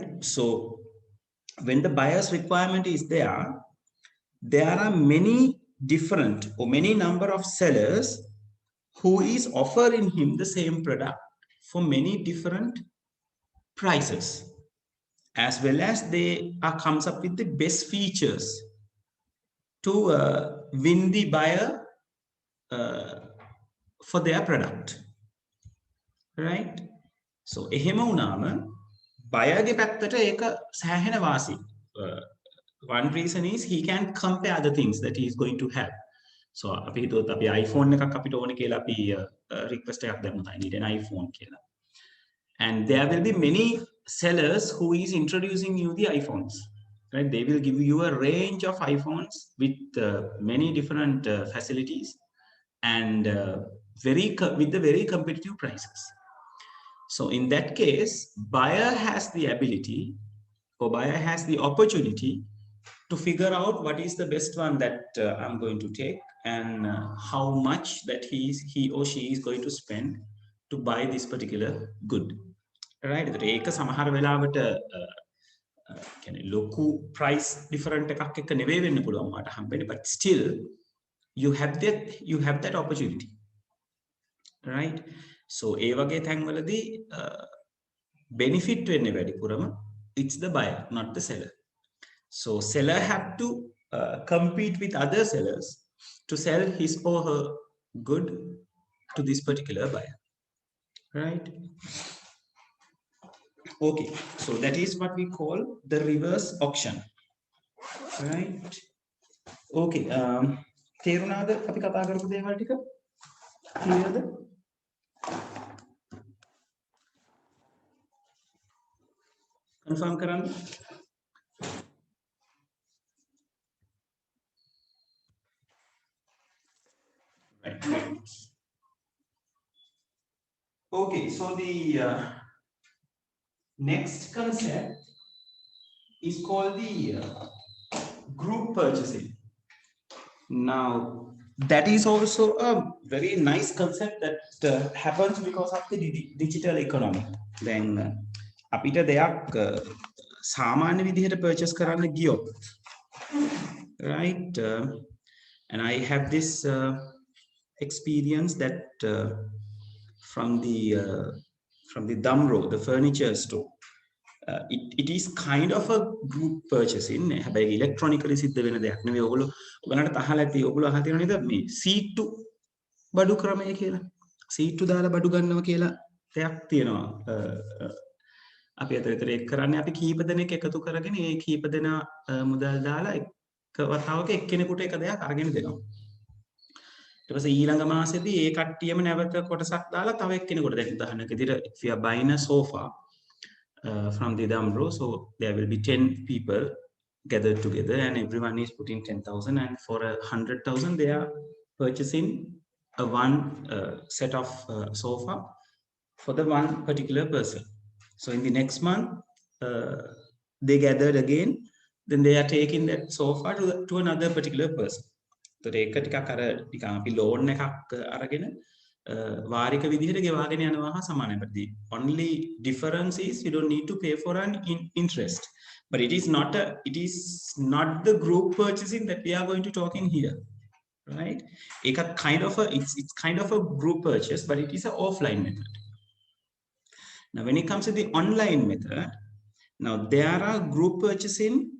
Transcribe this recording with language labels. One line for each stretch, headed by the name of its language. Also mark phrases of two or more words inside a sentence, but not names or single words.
English: So when the buyer's requirement is there are many different or many number of sellers who is offering him the same product for many different prices, as well as they comes up with the best features to win the buyer for their product, right?
Sinhala: So එහෙම වුණාම buyer ගේ පැත්තට ඒක සෑහෙන වාසි.
English: One reason is he can compare the things that he is going to have.
Sinhala: So අපි හිතුවොත් අපි iPhone එකක් අපිට ඕනේ කියලා අපි request එකක් දැම්මොත්
English: I need an iPhone
Sinhala: කියලා.
English: And there will be many sellers who is introducing you the iPhones, right? They will give you a range of iPhones with many different facilities and with the very competitive prices. So in that case, buyer has the ability or buyer has the opportunity to figure out what is the best one that I'm going to take, and how much that he or she is going to spend to buy this particular good, right?
Sinhala: ඒක සමහර වෙලාවට කියන්නේ ලොකු
English: price different
Sinhala: එකක් එක්ක නෙවෙයි වෙන්න පුළුවන් මට හම්බෙන්නේ,
English: but still you have that opportunity, right?
Sinhala: So ඒ වගේ තැන්වලදී benefit වෙන්නේ වැඩිපුරම
English: it's the buyer, not the seller. So seller have to compete with other sellers to sell his or her good to this particular buyer, right? Okay, so that is what we call the reverse auction, right?
Sinhala: Okay, තේරුණාද අපි කතා කරපු දේවල් ටික? clearද? confirm කරන්න.
English: Right. Okay, so the next concept is called the group purchasing. Now, that is also a very nice concept that happens because of the digital economy. Then,
Sinhala: අපිට දෙයක් සාමාන්‍ය විදිහට purchase කරන්න ගියොත්,
English: right? And I have this experience that from the Damro, the furniture store. It is kind of a group purchasing.
Sinhala: හැබැයි electronically සිද්ධ වෙන දෙයක් නෙවෙයි. ඔයගොල්ලන්ට තහලා ඇති ඔයගොල්ලෝ අහලා තියෙනව නේද මේ සීට්ටු බඩු ක්‍රමය කියලා. සීට්ටු දාලා බඩු ගන්නවා කියලා දෙයක් තියෙනවා. අපි අතර ඒක කරන්නේ අපි කීප දෙනෙක් එකතු කරගෙන ඒ කීප දෙනා මුදල් දාලා එක වතාවක එක්කෙනෙකුට එක දෙයක් අරගෙන දෙනවා. ඊට පස්සේ ඊළඟ මාසෙදී ඒ කට්ටියම නැවත කොටසක් දාලා තව එක්කෙනෙකුට දැන් උදාහරණයක් විදිහට
English: if you are buying a sofa from the Damro, so there will be 10 people gathered together and everyone is putting 10,000, and for 100,000 they are purchasing a one set of sofa for the one particular person. So in the next month, they gathered again, then they are taking that sofa to another particular person.
Sinhala: So ඒක ටිකක් අර නිකන් අපි loan එකක් අරගෙන වාරික විදිහට ගෙවාගෙන යනවා හා සමානයි.
English: But the only difference is you don't need to pay for an interest. But it is not the group purchasing that we are going to talk in here, right? It's kind of a group purchase, but it is an offline method. Now, when it comes to the online method, now there are group purchasing